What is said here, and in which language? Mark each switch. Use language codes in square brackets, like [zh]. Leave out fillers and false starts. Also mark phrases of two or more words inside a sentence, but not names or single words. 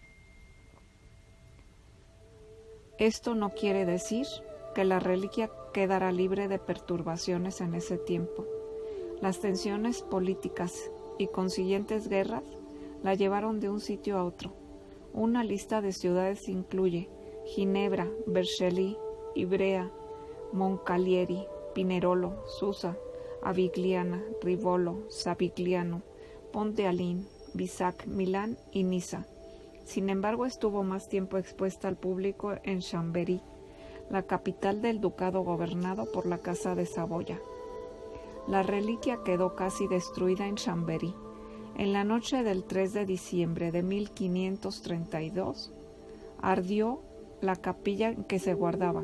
[es] Esto no quiere decir que la reliquia quedara libre de perturbaciones en ese tiempo. Las tensiones políticas y consiguientes guerras la llevaron de un sitio a otro. Una lista de ciudades incluye Ginebra, Vercelli, Ivrea, Moncalieri, Pinerolo, Susa, Avigliana, Rivolo, Savigliano, Ponte Alín, Bisac, Milán y Niza. Sin embargo, estuvo más tiempo expuesta al público en Chambéry, la capital del ducado gobernado por la Casa de Saboya. La reliquia quedó casi destruida en Chambéry. En la noche del 3 de diciembre de 1532, ardió la capilla en que se guardaba.